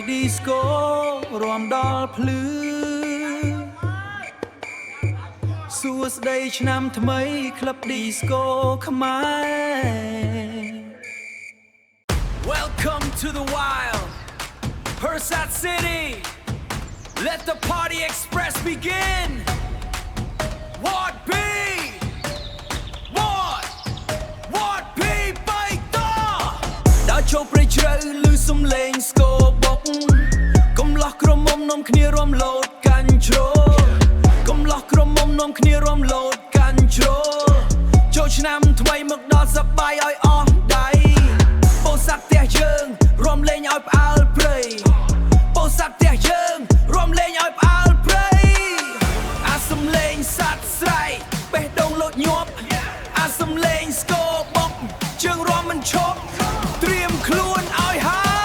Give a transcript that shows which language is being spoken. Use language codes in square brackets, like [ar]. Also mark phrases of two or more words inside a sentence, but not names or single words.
[km] disco រាំដល់ភ្លឺសួស្ដីឆ្នាំថ្មីក្លឹប disco ខ្មែរ [en] Welcome to the wild Persat City Let the party express begin What be What be បៃតង [km] ដើរចូលព្រៃជ្រៅឮសំឡេងស្គរបុកកុំលោះក្រមុំនំគ្នារំលោតកាន់ជ្រោកុំលោះក្រ មុំនំគ្នារំលោតកាន់ជ្រោចូលឆ្នាំថ្មីមកដល់សប្បាយឲ្យអស់ដៃពោសាត់ផ្ទះយើងរំលេងឲ្យផ្អើលព្រៃពោសាត់ផ្ទះយើងរំលេងឲ្យផ្អើលព្រៃអាសំលេងសัตว์ស្រែកបេះដូងលោតញាប់អាសំលេងស្គរបុកជើងរំមិនឈប់ត្រៀមខ្លួនឲ្យហើយ